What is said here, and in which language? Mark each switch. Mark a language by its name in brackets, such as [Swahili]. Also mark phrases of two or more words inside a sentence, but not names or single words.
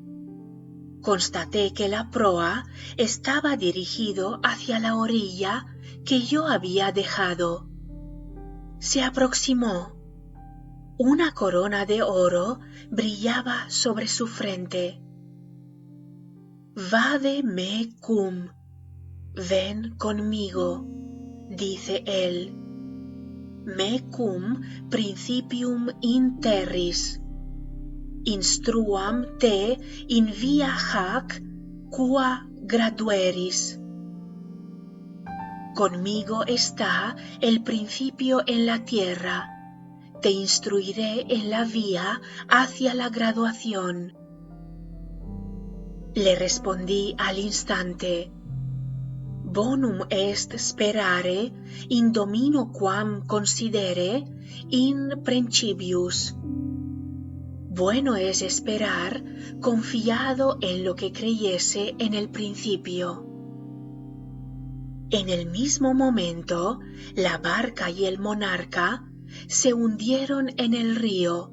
[Spanish] Constaté que la proa estaba dirigido hacia la orilla que yo había dejado. Se aproximó. Una corona de oro brillaba sobre su frente. [Latin] Vade me cum. [Spanish] Ven conmigo, dice él. [Latin] Me cum principium in terris. Instruam te in via hac qua gradueris. [Spanish] Conmigo está el principio en la tierra. Te instruiré en la vía hacia la graduación. Le respondí al instante. [Latin] Bonum est sperare in domino quam considere in principius. [Spanish] Bueno es esperar confiado en lo que creyese en el principio. En el mismo momento, la barca y el monarca se hundieron en el río.